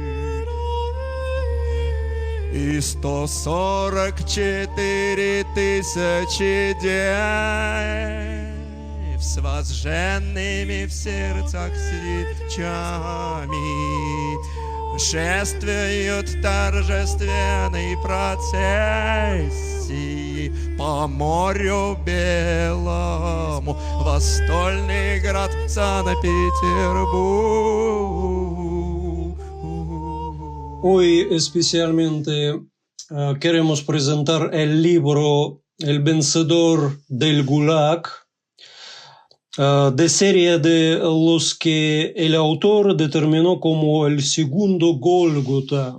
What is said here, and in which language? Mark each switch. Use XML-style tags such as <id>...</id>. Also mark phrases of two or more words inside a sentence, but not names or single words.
<ru>И 144 тысячи дев с возжженными в сердцах свечами шествуют торжественной процессии по морю белому в стольный град Санкт-Петербург.</ru> <es>Hoy especialmente queremos presentar el libro El vencedor del Gulag, de serie de los que el autor determinó como el segundo Gólgota.</es>